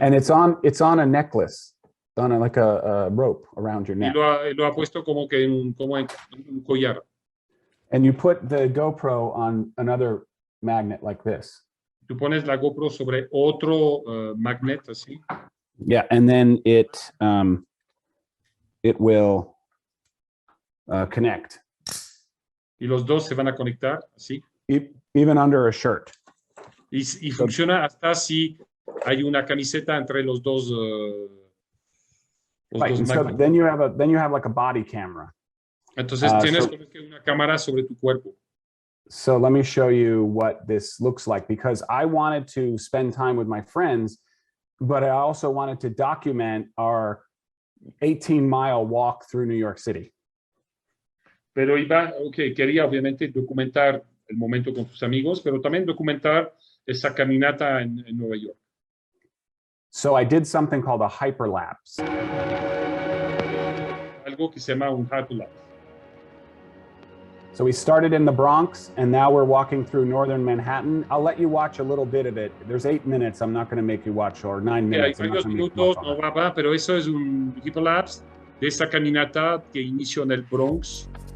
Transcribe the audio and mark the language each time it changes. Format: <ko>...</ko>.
<en>And it's on a necklace, on like a rope around your neck.</en> <es>Y lo ha puesto como en un collar.</es> <en>And you put the GoPro on another magnet like this.</en> <es>Tú pones la GoPro sobre otro magnet así.</es> <en>Yeah, and then it will connect.</en> <es>Y los dos se van a conectar así.</es> <en>Even under a shirt.</en> <es>Y funciona hasta si hay una camiseta entre los dos.</es> <en>Right, so then you have like a body camera.</en> <es>Entonces tienes como que una cámara sobre tu cuerpo.</es> <en>So let me show you what this looks like, because I wanted to spend time with my friends, but I also wanted to document our 18-mile walk through New York City.</en> <es>Pero quería obviamente documentar el momento con tus amigos, pero también documentar esa caminata en Nueva York.</es> <en>So I did something called a hyperlapse.</en> <es>Algo que se llama un hyperlapse.</es> <en>So we started in the Bronx, and now we're walking through northern Manhattan. I'll let you watch a little bit of it. There's 8 minutes. I'm not going to make you watch, or 9 minutes.</en> <es>Hay varios minutos, no va, pero eso es un hyperlapse de esa caminata que inició en el Bronx.</es>